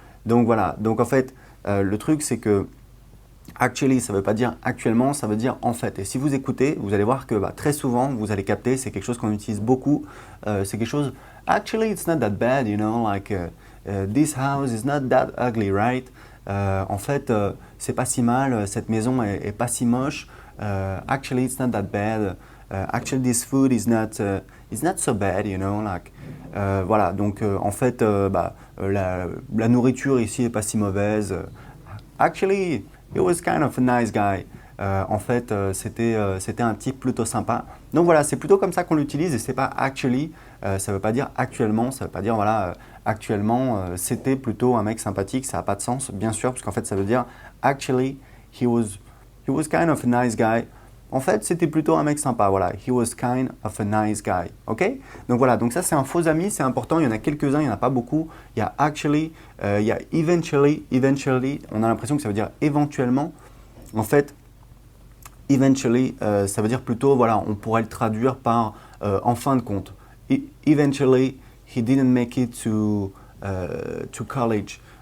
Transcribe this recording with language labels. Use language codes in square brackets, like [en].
[fr] Donc voilà, donc en fait le truc c'est que actually, ça ne veut pas dire actuellement, ça veut dire en fait. Et si vous écoutez, vous allez voir que très souvent, vous allez capter, c'est quelque chose qu'on utilise beaucoup. C'est quelque chose, [en] actually, it's not that bad, you know, like this house is not that ugly, right? [fr] En fait, c'est pas si mal, cette maison est pas si moche. [en] Actually, it's not that bad. Actually, this food is not so bad, you know, like. [fr] Voilà, donc en fait, la nourriture ici est pas si mauvaise. [en] Actually, he was kind of a nice guy. [fr] En fait, c'était un type plutôt sympa. Donc voilà, c'est plutôt comme ça qu'on l'utilise et c'est pas actually. Ça veut pas dire actuellement, ça veut pas dire voilà, actuellement, c'était plutôt un mec sympathique. Ça n'a pas de sens, bien sûr, parce qu'en fait, ça veut dire [en] actually, he was kind of a nice guy. [fr] En fait, c'était plutôt un mec sympa, voilà. [en] He was kind of a nice guy, ok? [fr] Donc voilà, donc ça c'est un faux ami, c'est important, il y en a quelques-uns, il n'y en a pas beaucoup. Il y a actually, il y a eventually, on a l'impression que ça veut dire éventuellement. En fait, eventually, ça veut dire plutôt, voilà, on pourrait le traduire par en fin de compte. [en] Eventually, he didn't make it to college.